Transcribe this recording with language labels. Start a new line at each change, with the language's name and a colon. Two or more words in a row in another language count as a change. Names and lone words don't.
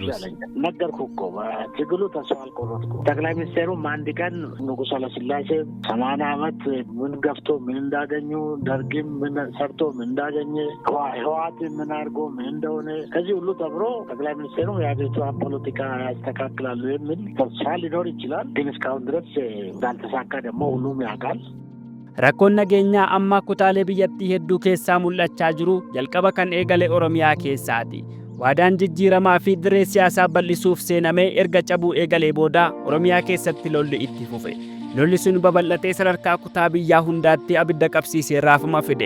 Amharic: ነገርኩ እኮ በትግሉ ተስፋ አልቆረጥኩም። ጠቅላይ ሚኒስትሩም አንድ ቀን ንጉሠ ኃይለሥላሴ 80 ዓመት ምን ገፍቶ ምን እንዳገኙ፣ ደርግም ምን ሰርቶ ምን እንዳገኘ፣ ህወሓትን ምን አድርጎ ምን እንደሆነ ከዚህ ሁሉ ተብሮ ጠቅላይ ሚኒስትሩ የሀገሪቷን ፖለቲካ ያስተካክላሉ የሚል ተስፋ ሊኖር ይችላል። ግን እስካሁን ድረስ እንዳልተሳካ ደግሞ ሁሉም ያውቃል።
Oromo: Rakkoon nageenyaa amma kutaalee biyyattii hedduu keessaa mul'achaa jiru jalqaba kan eegale Oromiyaa keessaati. Waadaan jijjiiramaa fi dirree siyaasaa bal'isuuf seenamee erga cabuu eegalee booda Oromiyaa keessatti lolli itti fufe. Lolli sun babal'atee sadarkaa kutaa biyyaa hundaatti abidda qabsiisee raafama fide.